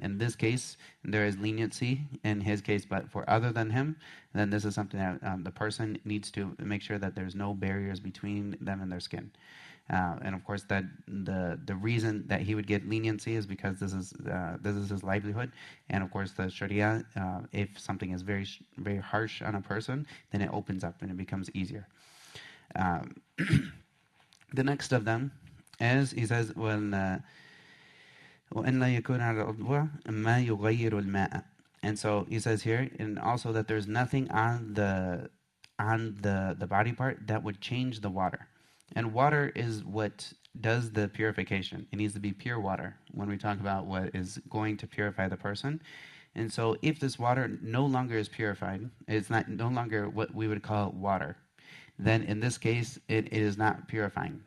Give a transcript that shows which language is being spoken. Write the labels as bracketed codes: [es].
[en] In this case, there is leniency in his case, but for other than him, then this is something that the person needs to make sure that there's no barriers between them and their skin. And of course, that the reason that he would get leniency is because this is his livelihood, and of course, the Sharia, if something is very very harsh on a person, then it opens up and it becomes easier. The next of them is, he says, [ar] وَأَنْ لَا يَكُونَ عَلَى الْعُضْوَةِ مَا يُغَيِّرُ الْمَاءَ. [en] And so he says here, and also that there's nothing on the body part that would change the water. And water is what does the purification. It needs to be pure water when we talk about what is going to purify the person. And so if this water no longer is purified, it's no longer what we would call water, then in this case, it is not purifying.